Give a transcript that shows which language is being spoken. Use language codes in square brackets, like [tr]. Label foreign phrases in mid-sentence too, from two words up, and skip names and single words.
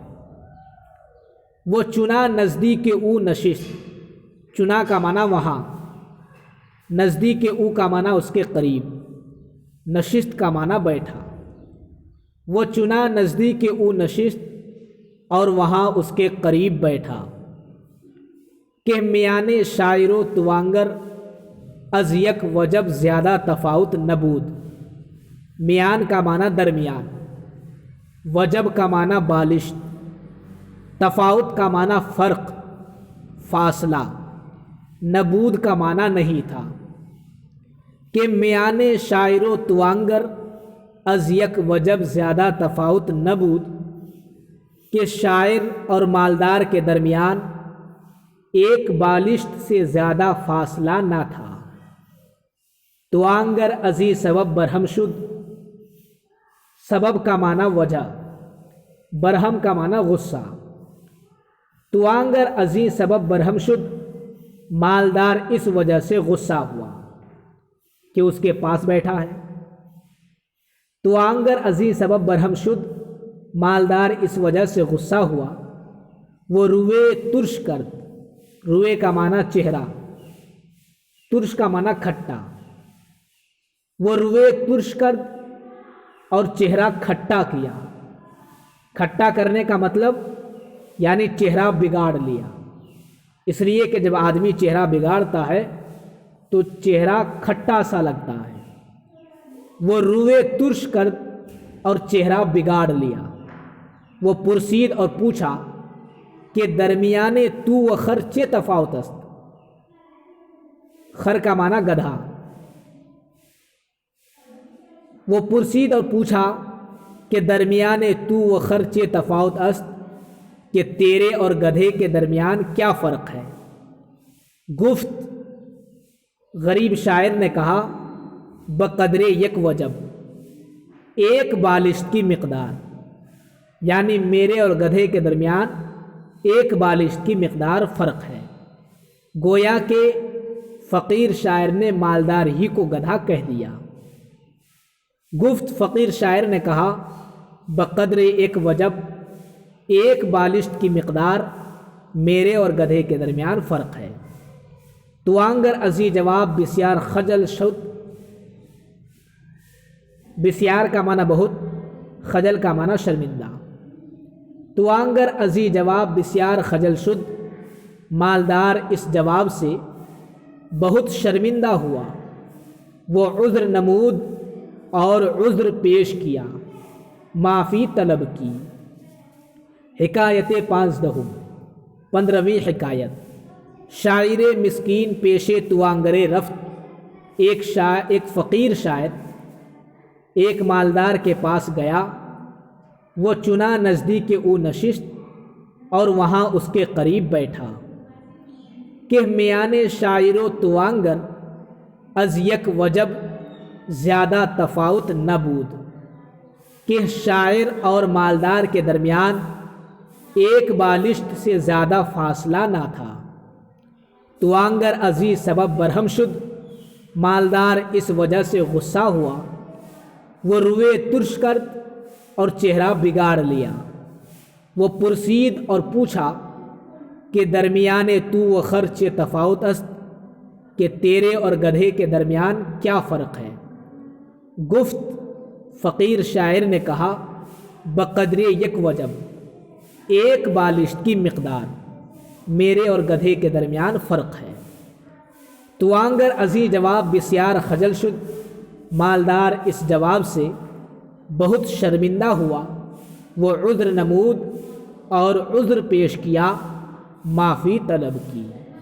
[fa] وہ چنا نزدیک او نشست، [ur] چنا کا معنی وہاں، [fa] نزدیک او [ur] کا معنی اس کے قریب، نشست کا معنی بیٹھا۔ [fa] وہ چنا نزدیک او نشست، [ur] اور وہاں اس کے قریب بیٹھا۔ [fa] کہ میان شاعر و توانگر از یک وجب زیادہ تفاوت نبود۔ [ur] میان کا معنی درمیان، وجب کا معنی بالشت، تفاوت کا معنی فرق، فاصلہ، نبود کا معنی نہیں تھا۔ [fa] کہ میان شاعر و توانگر از یک وجب زیادہ تفاوت نبود، [ur] کہ شاعر اور مالدار کے درمیان ایک بالشت سے زیادہ فاصلہ نہ تھا۔ [fa] توانگر ازی سبب برہم شد، [ur] سبب کا معنی وجہ، برہم کا معنی غصہ۔ [fa] توانگر ازی سبب برہم شد، [ur] مالدار اس وجہ سے غصہ ہوا کہ اس کے پاس بیٹھا ہے۔ [fa] توانگر ازی سبب برہم شد، [ur] مالدار اس وجہ سے غصہ ہوا۔ [fa] وہ روئے ترش کرد، [ur] روئے کا معنی چہرہ، ترش کا معنی کھٹا۔ [fa] وہ روئے ترش کرد [ur] اور چہرہ کھٹا کیا۔ کھٹا کرنے کا مطلب یعنی چہرہ بگاڑ لیا، اس لیے کہ جب آدمی چہرہ بگاڑتا ہے تو چہرہ کھٹا سا لگتا ہے۔ [fa] وہ روئے ترش کرد [ur] اور چہرہ بگاڑ لیا۔ [fa] وہ پرسید [ur] اور پوچھا کہ [fa] درمیان تو و خر چه تفاوت است؟ [ur] خر کا معنی گدھا۔ [fa] وہ پرسید [ur] اور پوچھا کہ [fa] درمیان تو و خر چه تفاوت است، [ur] کہ تیرے اور گدھے کے درمیان کیا فرق ہے؟ گفت، غریب شاعر نے کہا، [fa] بقدر یک وجب، [ur] ایک بالشت کی مقدار، یعنی میرے اور گدھے کے درمیان ایک بالشت کی مقدار فرق ہے۔ گویا کہ فقیر شاعر نے مالدار ہی کو گدھا کہہ دیا۔ گفت، فقیر شاعر نے کہا، بقدر ایک وجب، ایک بالشت کی مقدار میرے اور گدھے کے درمیان فرق ہے۔ [fa] توانگر ازی جواب بسیار خجل شد، [ur] بسیار کا معنی بہت، خجل کا معنی شرمندہ۔ [fa] توانگر ازی جواب بسیار خجل شد، [ur] مالدار اس جواب سے بہت شرمندہ ہوا۔ [fa] وہ عذر نمود [ur] اور عذر پیش کیا، معافی طلب کی۔ حکایت 15ویں حکایت۔ [fa] شاعر مسکین پیش توانگرے رفت، [ur] ایک فقیر شاعر ایک مالدار کے پاس گیا۔ [fa] وہ چنا نزدیک او نشست، [ur] اور وہاں اس کے قریب بیٹھا۔ [fa] کہ میان شاعر و توانگر از یک وجب زیادہ تفاوت نہ بود، [ur] کہ شاعر اور مالدار کے درمیان ایک بالشت سے زیادہ فاصلہ نہ تھا۔ [fa] توانگر ازی سبب برہم شد، [ur] مالدار اس وجہ سے غصہ ہوا۔ [fa] وہ روئے ترش کرد [ur] اور چہرہ بگاڑ لیا۔ [fa] وہ پرسید [ur] اور پوچھا کہ [fa] درمیان تو و خر چه تفاوت است، [ur] کہ تیرے اور گدھے کے درمیان کیا فرق ہے؟ گفت، فقیر شاعر نے کہا [fa] بقدر یک وجب، [ur] ایک بالشت کی مقدار میرے اور گدھے کے درمیان فرق ہے۔ [fa] توانگر ازیں جواب بسیار خجل شد، [ur] مالدار اس جواب سے بہت شرمندہ ہوا، [fa] وہ عذر نمود [ur] اور عذر پیش کیا، معافی طلب کی۔